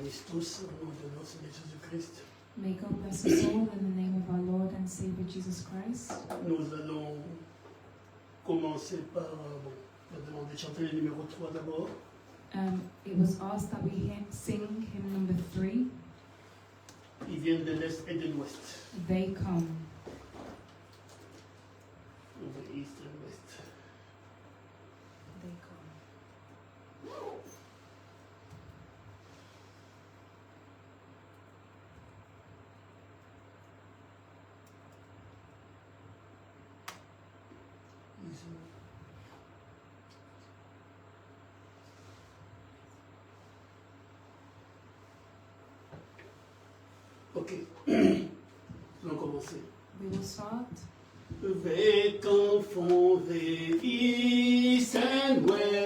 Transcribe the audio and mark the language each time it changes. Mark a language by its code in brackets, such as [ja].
[fr] tous au nom de notre Seigneur Jésus-Christ. [en] May God bless us all in the name of our Lord and Savior Jesus Christ. [fr] Nous allons commencer par la demande de chanter le numéro 3 d'abord. [en] It was asked that we sing hymn number 3, [fr] Ils viennent de l'Est et de l'Ouest. [en] They Come. [fr] De l'Est et de l'Ouest. [en] They Come. [fr] Ok, nous allons commencer. [en] We will start. They come from the east and west.